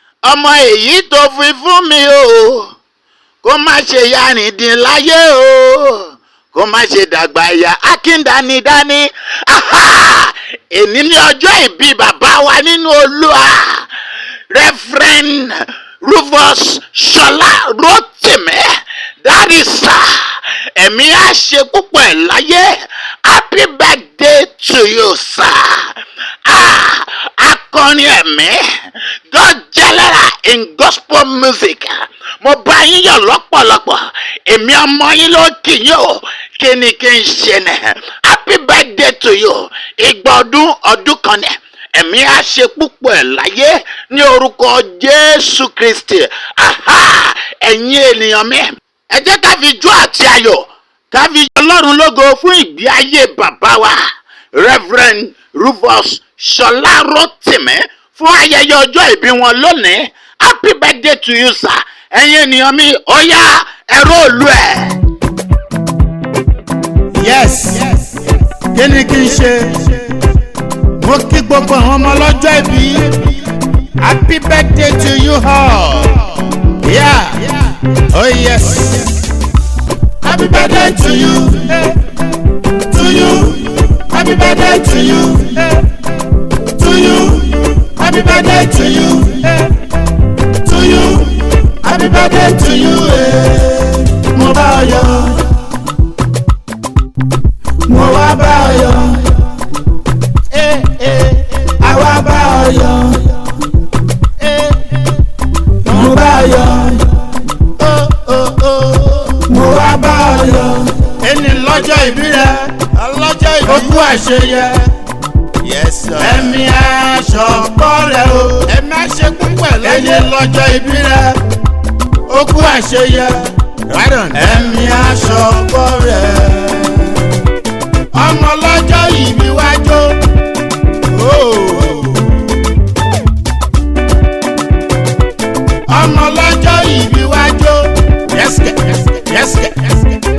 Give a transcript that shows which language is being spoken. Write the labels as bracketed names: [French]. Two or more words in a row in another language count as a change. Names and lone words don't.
[Yoruba] Ọmọ èyí tó fi fún mi o, kó má ṣe yarìndín láyé o, kó má ṣe dàgbà ya akíndánidání. Aha! Èní ni ọjọ́ ìbí bàbá wa nínú Olúwa, Reverend Rufus Ṣọlá Rótìmí, [English] that is, [Yoruba] sir, ẹ̀mí á ṣe púpọ̀ ẹ̀ láyé. [English] Happy birthday to you, sir. [Yoruba] Ah, akọrin ẹ̀mí, [English] God general in gospel music. [Yoruba] Mo bá yín yọ̀ lọ́pọ̀lọpọ̀. Èmi ọmọ yín ló kì yín o. Kí ni kí n ṣe nẹ̀? [English] Happy birthday to you. [Yoruba] Igba ọdún, ọdún kan ni. Ẹ̀mí á ṣe púpọ̀ ẹ̀ láyé ní orúkọ Jésù Kristi. Aha! Ẹ̀yin ènìyàn mi, ẹ jẹ́ ká fi ijó àti ayọ̀, ká fi yin Ọlọ́run lógo fún ìgbé ayé bàbá wa, Reverend Rufus Ṣọlá Rótìmí, fún ayẹyẹ ọjọ́ ìbí wọn lónìí. [English] Happy birthday to you, sir. [Yoruba] Ẹ̀yin ènìyàn mi, ó yá, ẹ róòlù ẹ̀. Yes. Kí ni kí n ṣe? Mo kí gbogbo àwọn ọmọ ọlọ́jọ́ ìbí. [English] Happy birthday to you all. Yeah. Oh yes. Happy birthday to you. To you. Happy birthday to you. To you. Happy birthday to you. To you. Happy birthday to you. [Yoruba] Eh. Mo bá ọ yọ̀. Mo wá bá ọ yọ̀. Eh, eh. A wá bá ọ yọ̀. Eh. Mo bá ọ yọ̀. Oh, oh, oh. Mo wá bá ọ yọ̀. Ẹni lọ́jọ́ ìbí rẹ. Ọlọ́jọ́ ìbí. Ó kú àṣeyẹ. [English] Yes, sir. [Yoruba] Ẹ̀mí aṣọ pọ̀ rẹ̀ o. Ẹ̀mí á ṣe púpọ̀ láyé. Èyí lọ́jọ́ ìbí rẹ̀. Ó kú àṣeyẹ. [English] Right on. [Yoruba] Ẹ̀mí aṣọ pọ̀ rẹ̀. Ọmọ lọ́jọ́ ìbí wá jó. Oh. Ọmọ ọlọ́jọ́ ìbí wá jó. Yes, kẹ̀, yes, kẹ̀, yes, kẹ̀, yes, kẹ̀.